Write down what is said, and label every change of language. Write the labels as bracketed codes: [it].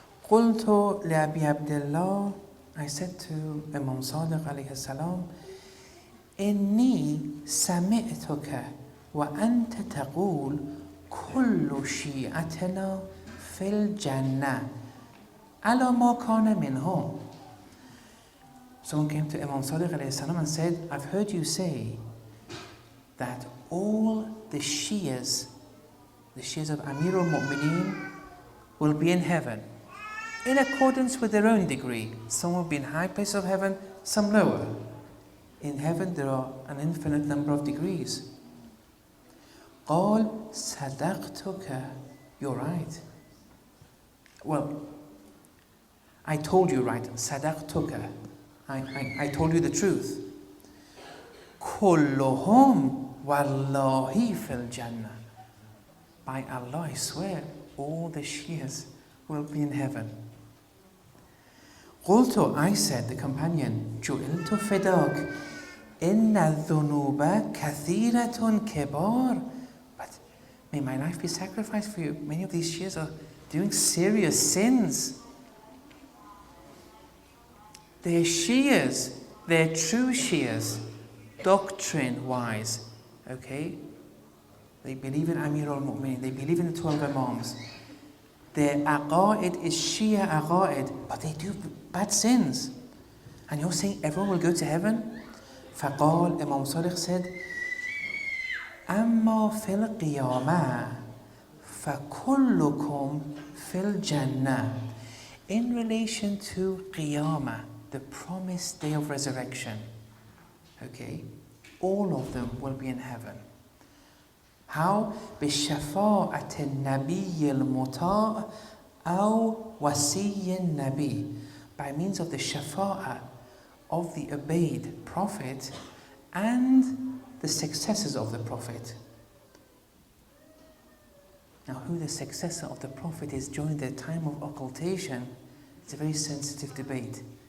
[ar] قلت لأبي عبد الله, [en] I said to Imam Sadiq alayhi salam, [ar] إني سمعتك وأنت تقول كل شيعتنا في الجنة على ما كان منهم. [en] Someone came to Imam Sadiq alayhi salam and said, I've heard you say that all the Shias of Amir al-Mu'mineen will be in heaven in accordance with their own degree. Some will be in high places of heaven, some lower. In heaven there are an infinite number of degrees. [ar] قال صدقتك, [en] you're right. Well, I told you right. [ar] صدقتك, [en] I told you the truth. [ar] كلهم والله في الجنة. [en] By Allah, I swear, all the Shias will be in heaven. [ar] قلت, [en] I said, the companion, [ar] جعلت فداك إن الذنوب كثيرة كبار. [en] But may my life be sacrificed for you. Many of these Shias are doing serious sins. They're Shias, they're true Shias, doctrine-wise, okay? They believe in Amir al-Mu'mineen, they believe in the 12 Imams. Their aqa'id is Shia aqa'id, but they do bad sins. And you're saying everyone will go to heaven? [ar] فقال, [en] Imam Sadiq said, [ar] أما في القيامة فكلكم في الجنة. [en] In relation to Qiyamah, the promised day of resurrection, okay, all of them will be in heaven. How? [ar] بشفاعة النبي المطاع أو وصي النبي. [en] By means of the shafa'ah of the obeyed prophet and the successors of the prophet. Now, who the successor of the prophet is during the time of occultation, it's a very sensitive debate.